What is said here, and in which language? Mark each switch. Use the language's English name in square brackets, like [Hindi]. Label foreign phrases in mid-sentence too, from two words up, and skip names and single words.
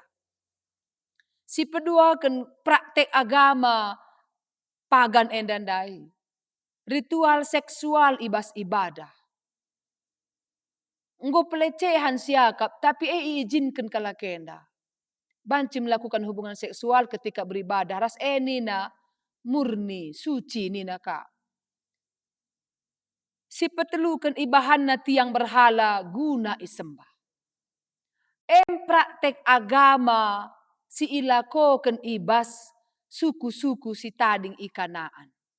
[Batak Karo] Si pedua ken praktek agama pagan endandai. [Indonesian] Ritual seksual ibas ibadah. [Batak Karo] Enggo pelecehan siakap tapi iizinkan kalakenda. [Indonesian] Banci melakukan hubungan seksual ketika beribadah. [Batak Karo] Ras nina murni, suci nina ka. Si petelukan ibahanna tiang berhala guna isembah. Praktek agama si ilakoken ibas suku-suku si tading ikanaan.